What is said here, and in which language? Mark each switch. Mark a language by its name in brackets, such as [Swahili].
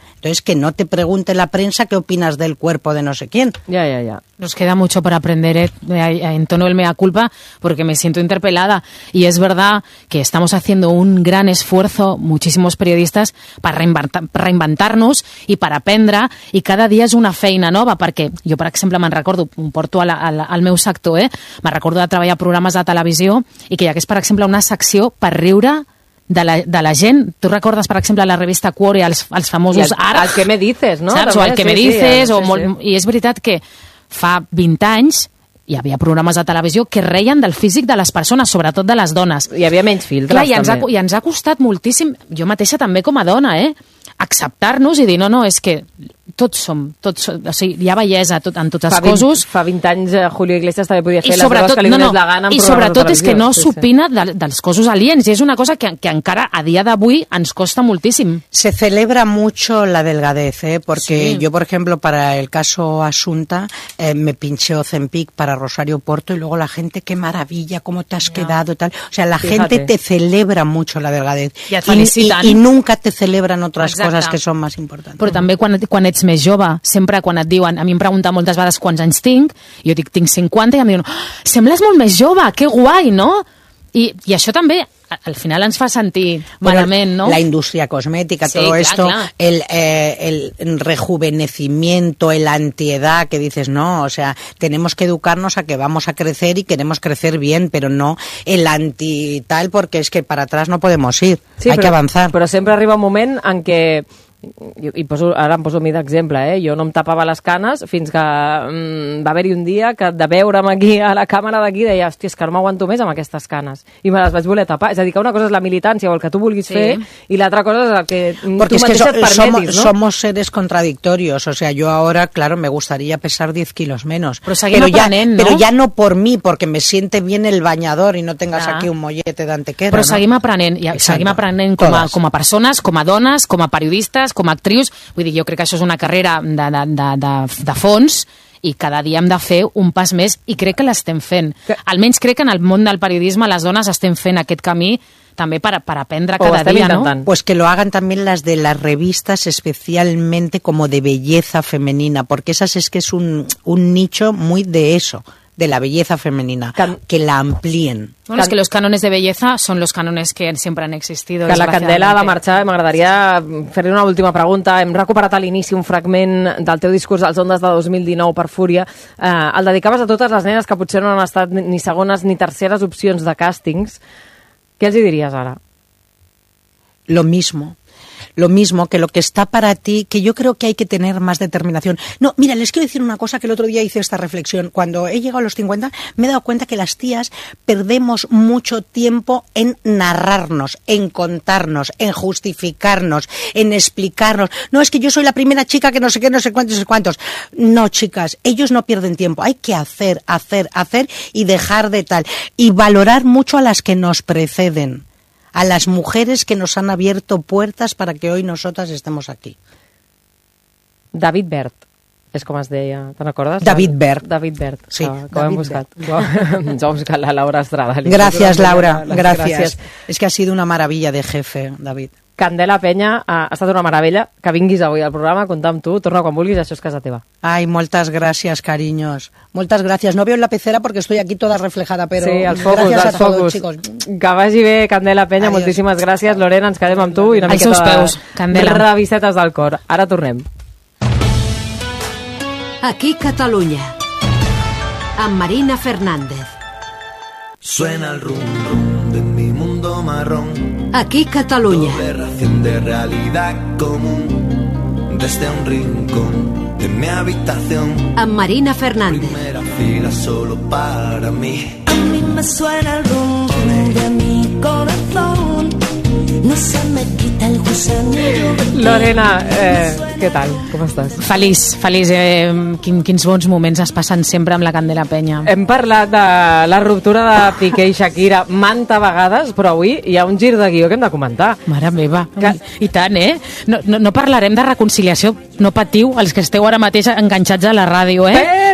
[Spanish] Entonces, que no te pregunte la prensa qué opinas del cuerpo de no sé quién. Ya. Nos queda mucho por aprender, en tono el mea culpa, porque me siento interpelada. Y es verdad que estamos haciendo un gran esfuerzo, muchísimos periodistas, para reinventarnos y para aprendre. [Catalan] Y cada dia és una feina nova, perquè jo, per exemple, me'n recordo, em porto al meu sector, me'n recordo de treballar programes de televisió i que hi hagués, per exemple, una secció per riure de la gent. Tu recordes, per exemple, la revista Quore, els famosos [Spanish] El que me dices, no? [Catalan] Saps? O El que me dices, sí, o sí, molt, sí. I és veritat que fa 20 anys hi havia programes de televisió que reien del físic de les persones, sobretot de les dones. Hi havia menys filtres, també. I ens ha costat moltíssim, jo mateixa també com a dona, acceptar-nos i dir, no, és que tots som, o sigui, hi ha bellesa en totes les coses. Fa 20 anys Julio Iglesias també podia fer sobretot, les seves que li donés la gana. I sobretot és que no s'opina dels cossos aliens, i és una cosa que encara a dia d'avui ens costa moltíssim. [Spanish] Se celebra mucho la delgadez, porque sí. Yo, por ejemplo, para el caso Asunta, me pinché Ozempic para Rosario Porto, y luego la gente, qué maravilla, cómo te has quedado, tal. O sea, la gente te celebra mucho la delgadez. Y nunca te celebran otras [Catalan] coses que són més importants. Però també quan ets més jove, sempre quan et diuen, a mi em pregunten moltes vegades quants anys tinc, jo dic tinc 50, i em diuen, sembles molt més jove, que guai, no? I això també al final ens fa sentir malament, [Spanish] ¿no? La indústria cosmètica, sí, todo esto, el rejuvenecimiento, el antiedad, que dices, no, o sea, tenemos que educarnos a que vamos a crecer y queremos crecer bien, pero no el anti tal, porque es que para atrás no podemos ir, sí, hay que avanzar. [Catalan] Però sempre arriba un moment en què, i poso, ara em poso a mi d'exemple, jo no em tapava les canes fins que va haver-hi un dia que de veure'm aquí a la càmera d'aquí deia, hòstia, és que no m'aguanto més amb aquestes canes, i me les vaig voler tapar. És a dir, que una cosa és la militància o el que tu vulguis fer, i l'altra cosa és el que [Spanish] porque [Catalan] tu mateixa que et permetis, [Spanish] somos seres contradictorios. O sea, yo ahora, claro, me gustaría pesar 10 kilos menos, pero ya no por mí, porque me siente bien el bañador y no tengas aquí un mollete d'Antequera, [Catalan] però seguim aprenent com a persones, com a dones, com a periodistes, com a actrius. Vull dir, jo crec que això és una carrera de fons, i cada dia hem de fer un pas més, i crec que l'estem fent. Almenys crec que en el món del periodisme les dones estem fent aquest camí també per aprendre cada dia, intentant. No? [Spanish] Pues que lo hagan también las de las revistas, especialmente como de belleza femenina, porque esas es que es un nicho muy de eso, de la belleza femenina, que la amplíen. Bueno, és que los cánones de belleza son los cánones que sempre han existido. [Catalan] Que la Candela ha de marxar, m'agradaria fer-li una última pregunta. Hem recuperat a l'inici un fragment del teu discurs als Ondes de 2019 per Fúria. El dedicaves a totes les nenes que potser no han estat ni segones ni terceres opcions de càstings. Què els diries ara? [Spanish] Lo mismo. Lo mismo, que lo que está para ti, que yo creo que hay que tener más determinación. No, mira, les quiero decir una cosa, que el otro día hice esta reflexión. Cuando he llegado a los 50, me he dado cuenta que las tías perdemos mucho tiempo en narrarnos, en contarnos, en justificarnos, en explicarnos. No, es que yo soy la primera chica que no sé qué, no sé cuántos, no sé cuántos. No, chicas, ellos no pierden tiempo. Hay que hacer y dejar de tal. Y valorar mucho a las que nos preceden. A las mujeres que nos han abierto puertas para que hoy nosotras estemos aquí. [Catalan] David Bert, és com es deia, te'n recordes? David Bert. David Bert, sí, que ho hem buscat. Ens ho hem buscat la Laura Estrada. Gràcies, Laura, gràcies. És que [Spanish] ha sido una maravilla de jefe, David. [Catalan] Candela Peña, ha estat una meravella que vinguis avui al programa, compta amb tu, torna quan vulguis, això és casa teva. Ai, moltes gràcies, [Spanish] cariños. [Catalan] Moltes gràcies. [Spanish] No veo en la pecera porque estoy aquí toda reflejada, pero [Catalan] sí, els focus, [Spanish] gracias [Catalan] els focus. [Spanish] A todos, chicos. [Catalan] Que vagi bé, Candela Peña, adiós. Moltíssimes gràcies. Lorena, ens quedem amb tu i una miqueta seus peus, Candela. De revistetes del cor. Ara tornem. Aquí Catalunya, amb Marina Fernández. [Spanish] Suena el rum rum de mi mundo marrón. [Catalan] Aquí Catalunya. [Spanish] Aberración de realidad común. Desde un rincón de mi habitación. [Catalan] Amb Marina Fernández. [Spanish] Primera fila solo para mí. mí me suena el rumbo de mi corazón. No se me quita el gusanillo. [Catalan] Lorena, què tal? Com estàs? Feliç, feliç. Quins bons moments es passen sempre amb la Candela Peña. Hem parlat de la ruptura de Piqué i Shakira manta vegades, però avui hi ha un gir de guió que hem de comentar. Mare meva, que... i tant, eh? No parlarem de reconciliació, no patiu, els que esteu ara mateix enganxats a la ràdio, eh?